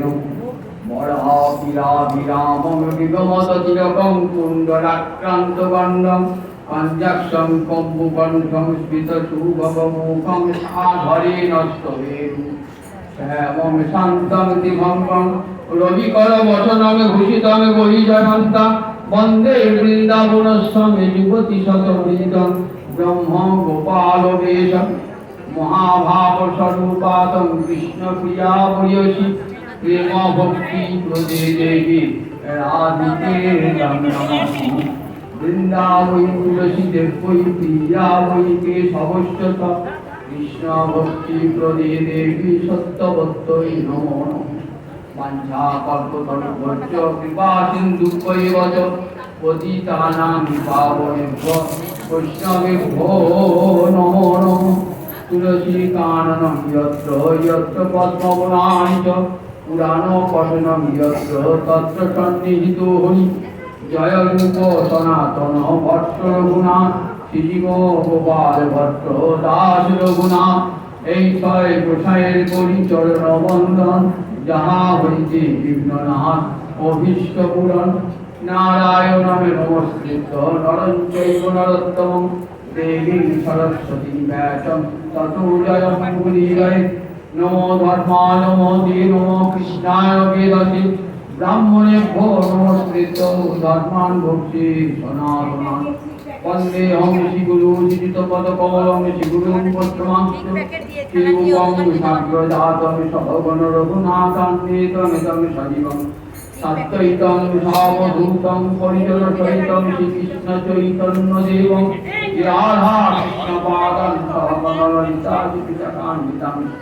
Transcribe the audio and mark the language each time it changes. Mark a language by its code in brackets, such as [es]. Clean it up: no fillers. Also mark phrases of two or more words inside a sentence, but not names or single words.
[sa] বরাবিরাবিরামং বিগমত তিলকং কুণ্ডলাক্রান্ত গণ্ডং পঞ্চাক্ষং কম্বুকণ্ঠং স্ফীতশুভগমুখং সাধরেণ স্তবেতু শ্যামং শান্তং দিভঙ্গং রবিকরবচনং ভূষিতং বহিজনন্তা বন্দে বৃন্দাবনস্বামী যুবতী শতবৃন্দং ব্রহ্ম গোপালবেশং মহাভাবস্বরূপাতং কৃষ্ণপ্রিয়া ভূয়সী প্রেম ভক্তি প্রদে দেবী রাধিকে নমামি বৃন্দাবৈ তুলসী দেবৈ প্রিয়া বৈ কেশবস্য কৃষ্ণ ভক্তি প্রদে দেবী সত্যবত্যৈ নমো নমঃ বাঞ্ছা কল্পতরুভ্যশ্চ কৃপা সিন্ধুভ্যৈব চ পতিতানাং পাবনেভ্যো বৈষ্ণবেভ্যো নমো নমঃ তুলসী কাননং যত্র যত্র পদ্মবনানি চ পুরাণ পঠনং যত্র তত্র সন্নিহিতো হরি জয় রূপ সনাতন ভট্ট রঘুনাথ শ্রীজীব গোপাল ভট্ট [bn] দাস রঘুনাথ এই ছয় গোসাইয়ের করি চরণ বন্দন যাহা হইতে বিঘ্ননাথ অভীষ্ট পূরণ নারায়ণে [sa] নমস্কৃত্য নরং চৈব নরোত্তমং দেবীং সরস্বতী ব্যাসং ততো জয়মঙ্গলীয়ৈ নমো ধর্মায় নমো দেব নমো কৃষ্ণায় বেদসে ব্রাহ্মণেভ্যো নমস্কৃত্য ধর্মাन् ভক্তি সনাতনাन् বন্দেহং শ্রীগুরু শ্রীযুতপদকমলং শ্রীগুরুং পদ্মাংশু শ্রীগুরুং সাগ্রজাতং সহগণ রঘুনাথান্বিতং तं সজীবং সাদ্বৈতং সাবধূতং পরিজনসহিতং শ্রীকৃষ্ণ চৈতন্যদেবং রাধা কৃষ্ণপাদান সহগণ ললিতা শ্রীবিশাখান্বিতাং